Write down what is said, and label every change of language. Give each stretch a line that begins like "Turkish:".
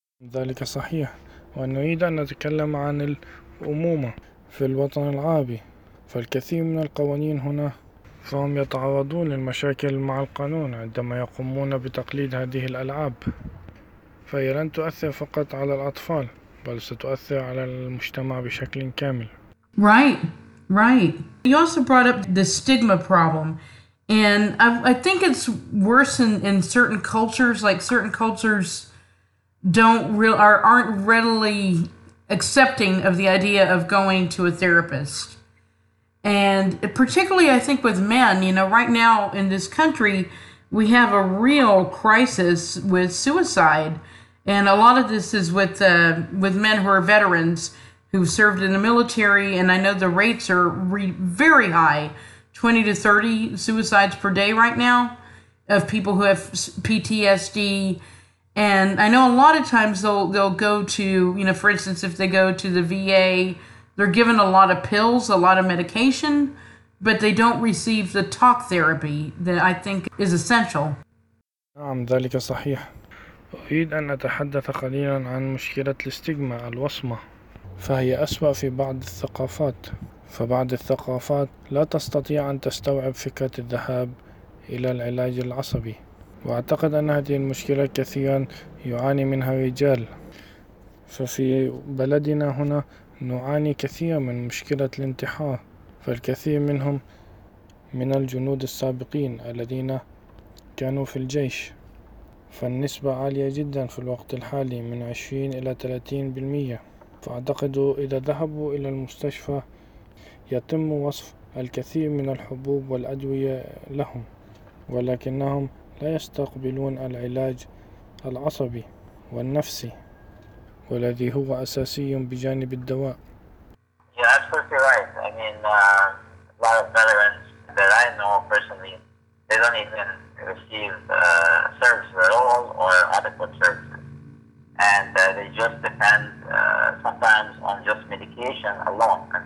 Arabic: ذلك صحيح، ونريد أن نتكلم عن الأمومة في الوطن العربي، فالكثير من القوانين هنا فهم يتعرضون للمشاكل مع القانون عندما يقومون بتقليد هذه الألعاب، فهي لن تؤثر فقط على الأطفال بل ستؤثر على المجتمع بشكل كامل.
English: Right, right. You also brought up the stigma problem, and I think it's worse in certain cultures, like certain cultures aren't readily accepting of the idea of going to a therapist. And particularly, I think, with men, you know, right now in this country, we have a real crisis with suicide. And a lot of this is with men who are veterans who've served in the military. And I know the rates are very high, 20 to 30 suicides per day right now of people who have PTSD. And I know a lot of times they'll go to, you know, for instance, if they go to the VA, they're given a lot of pills, a lot of medication, but they don't receive the talk therapy that I think is essential.
Arabic: نعم، ذلك صحيح. أريد أن أتحدث قليلا عن مشكلة الاستيغما، الوصمة، فهي أسوأ في بعض الثقافات. فبعض الثقافات لا تستطيع أن تستوعب فكرة الذهاب إلى العلاج العصبي، وأعتقد أن هذه المشكلة كثيرا يعاني منها الرجال. ففي بلدنا هنا نعاني كثيرا من مشكلة الانتحار، فالكثير منهم من الجنود السابقين الذين كانوا في الجيش، فالنسبة عالية جدا في الوقت الحالي من 20 إلى 30%. فأعتقد إذا ذهبوا إلى المستشفى يتم وصف الكثير من الحبوب والأدوية لهم، ولكنهم لا يستقبلون العلاج العصبي والنفسي والذي هو أساسي بجانب الدواء.
English: You're absolutely right. I mean, a lot of veterans that I know personally, they don't even receive services at all or adequate services. And they just depend sometimes on just medication alone.